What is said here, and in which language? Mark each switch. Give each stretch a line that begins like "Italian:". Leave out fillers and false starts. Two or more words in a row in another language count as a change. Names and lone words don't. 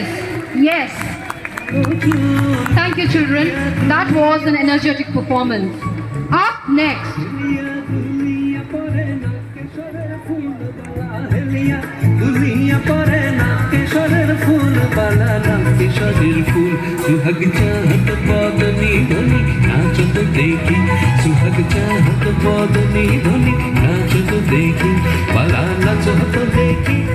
English: Yes. Thank you, children. That was an energetic performance. Up next.
Bhojpuri: सुहाग चाहत बदनी धनी नाचत देखी सुहाग चाहत बदनी धनी नाचत देखी पाला नाचत देखी